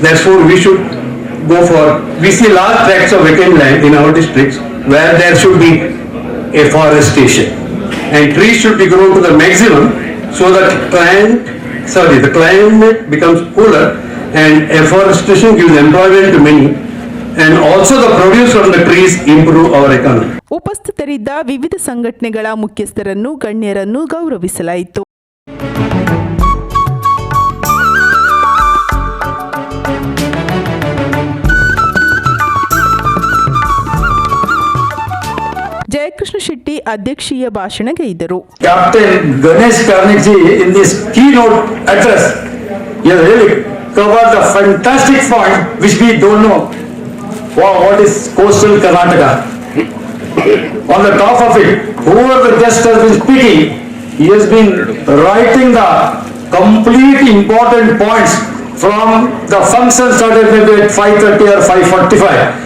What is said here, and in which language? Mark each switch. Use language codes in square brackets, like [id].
[en] Therefore, we should go for, we see large tracts of vacant land in our districts where there should be a forestation and trees should be grown to the maximum, so that the climate becomes cooler and afforestation gives employment to many, and also the produce from the trees improve our economy. [kn] ಉಪಸ್ಥಿತರಿದ್ದ ವಿವಿಧ ಸಂಘಟನೆಗಳ ಮುಖ್ಯಸ್ಥರನ್ನು, ಗಣ್ಯರನ್ನು ಗೌರವಿಸಲಾಯಿತು. ಜಯಕೃಷ್ಣ ಶೆಟ್ಟಿ ಅಧ್ಯಕ್ಷೀಯ ಭಾಷಣಗೈದರು. [en] Captain Ganesh Karnik ji, in this keynote address, he has really covered a fantastic point which we don't know. Wow, what is coastal Karnataka? On the top of it, whoever the guest has been speaking, he has been writing the complete important points from the function started maybe at 5:30 or 5:45.